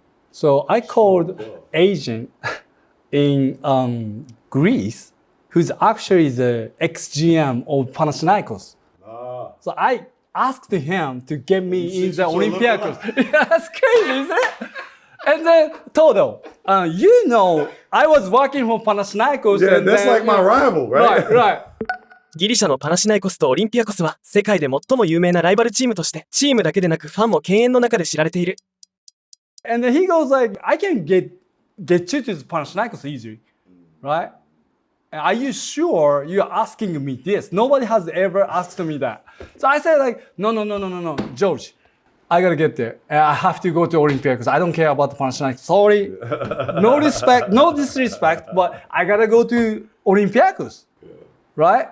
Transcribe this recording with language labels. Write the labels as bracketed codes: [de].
[en] So I called agent in Greece, who's actually the ex-GM of Panathinaikos. So I asked him to get me in the Olympiacos. That's crazy, isn't it? And then Todo, I was working for Panathinaikos. Yeah, and that's then, like my rival, right? Right. [ja] ギリシャのパナシナイコスとオリンピアコスは世界で最も有名なライバルチームとしてチームだけでなくファンも敬遠の中で知られている。 [en] And then he goes like, I can get you to Panathinaikos easily, right? And are you sure you're asking me this? Nobody has ever asked me that. So I said like, no, George, I gotta get there. And I have to go to Olympiacos. I don't care about the Panathinaikos. Sorry, no respect, no disrespect, but I gotta go to Olympiacos, right?